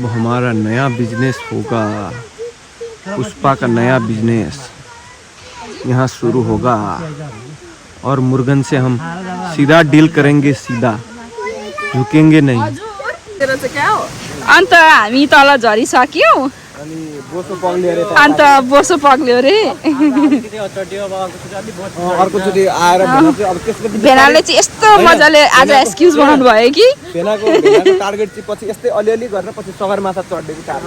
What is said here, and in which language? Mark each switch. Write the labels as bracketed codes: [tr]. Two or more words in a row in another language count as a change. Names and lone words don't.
[hi] हमारा नया बिजनेस होगा पुष्पा का नया बिजनेस यहाँ शुरू होगा और मुर्गन से हम सीधा डील करेंगे सीधा झुकेंगे नहीं [ne] अन्त हामी तल झरिसक्यौँ अन्त बोसो पग्ल्यो रे अर्कोचोटि आएर भेनाले चाहिँ यस्तो मजाले आज एक्सक्युज बनाउनु भयो कि टार्गेट चाहिँ पछि यस्तै अलिअलि गरेर पछि सगरमाथा चढ्ने टार्गेट